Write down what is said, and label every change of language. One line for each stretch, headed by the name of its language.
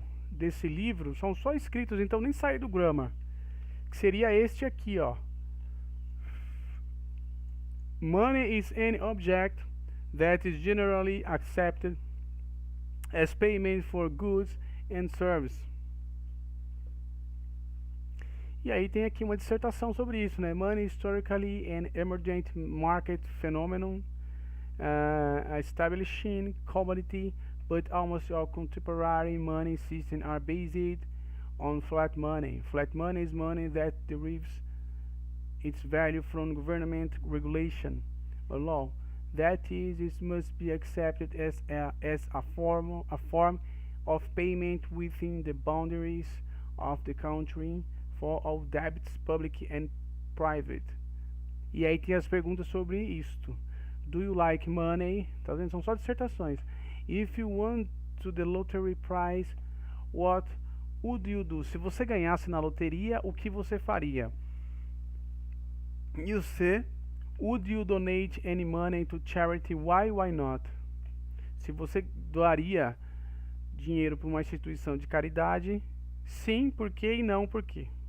Portuguese: desse livro são só escritos, então nem saí do grammar. Que seria este aqui, ó.
English: Money is any object that is generally accepted as payment for goods and services.
Portuguese: E aí tem aqui uma dissertação sobre isso, né?
English: Money historically an emergent market phenomenon, establishing commodity, but almost all contemporary money systems are based on flat money. Flat money is money that derives its value from government regulation or law. That is, it must be accepted as a form of payment within the boundaries of the country for all debts, public and private.
Portuguese: E aí tem as perguntas sobre isto.
English: Do you like money?
Portuguese: Tá vendo? São só dissertações.
English: If you won to the lottery prize, what would you do?
Portuguese: Se você ganhasse na loteria, o que você faria?
English: E C, would you donate any money to charity? Why not?
Portuguese: Se você doaria dinheiro para uma instituição de caridade, sim, por quê e não, por quê?